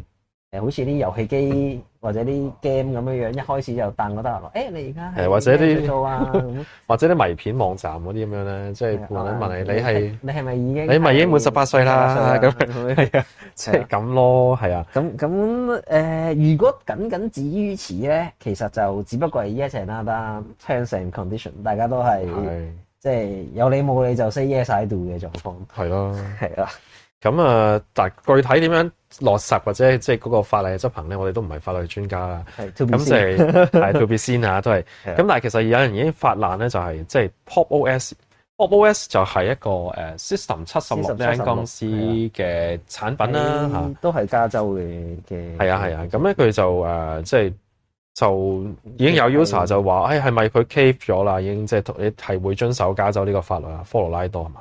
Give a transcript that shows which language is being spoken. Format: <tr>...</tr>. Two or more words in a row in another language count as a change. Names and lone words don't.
<yue>好似啲遊戲機或者啲 game 咁樣樣，一開始就彈個得落，你而家係或者啲做啊，或者啲迷片網站嗰啲咁樣咧，即係問你係咪已經你咪已經滿18歲啦？咁係啊，即係咁咯，係啊。咁如果僅止於此咧，其實就只不過係</yue> <en>yes and no terms and condition，</en> <yue>大家都係即係有理冇理就</yue> <en>say yes I do</en> <yue>嘅狀況。係咯，係啦。咁啊，但具體點樣落實或者即係嗰個法例嘅執行咧，我哋都唔係法律專家啦。咁就係</yue> <en>to be seen</en> <yue>啊，都係。咁但係其實有人已經發難咧，就係即係 Pop OS。Pop OS 就係一個System 76呢間公司嘅產品啦，嚇。都係加州嘅。係啊係啊，咁咧佢就即係就已經有 user 就話，係咪佢 cave 咗啦？已經即係你係會遵守加州呢個法律啊，科羅拉多係嘛？</yue>